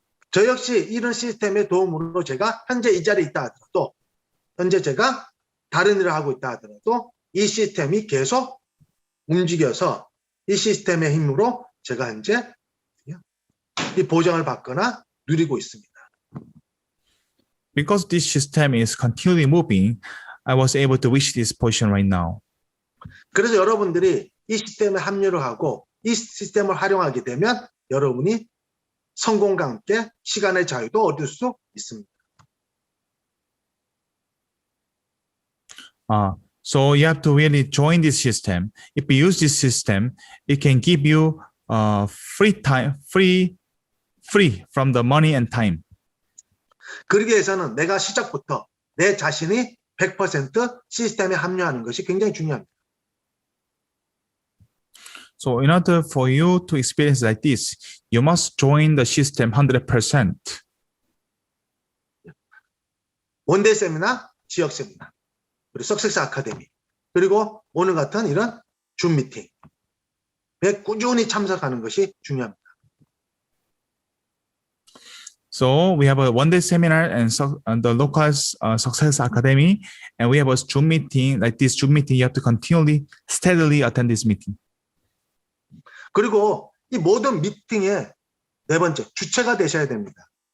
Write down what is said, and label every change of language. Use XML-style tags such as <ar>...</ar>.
<ko>저 역시 이런 시스템의 도움으로 제가 현재 이 자리에 있다 하더라도, 현재 제가 다른 일을 하고 있다 하더라도 이 시스템이 계속 움직여서 이 시스템의 힘으로 제가 현재 이 보장을 받거나 누리고 있습니다.</ko> <en>Because this system is continually moving, I was able to reach this position right now.</en> <ko>그래서 여러분들이 이 시스템에 합류를 하고 이 시스템을 활용하게 되면 여러분이 성공과 함께 시간의 자유도 얻을 수 있습니다.</ko> <en>So you have to really join this system. If you use this system, it can give you free time, free from the money and time.</en> <ko>그러기 위해서는 내가 시작부터 내 자신이 100% 시스템에 합류하는 것이 굉장히 중요합니다.</ko> <en>So in order for you to experience like this, you must join the system 100%.</en> <ko>원데이 세미나, 지역 세미나, 그리고 석세스 아카데미, 그리고 오늘 같은 이런 줌 미팅에 꾸준히 참석하는 것이 중요합니다.</ko> <en>So we have a one-day seminar and the local success academy, and we have a Zoom meeting. Like this Zoom meeting, you have to continually, steadily attend this meeting.</en> <ko>그리고 이 모든 미팅의 네 번째, 주체가 되셔야 됩니다.</ko>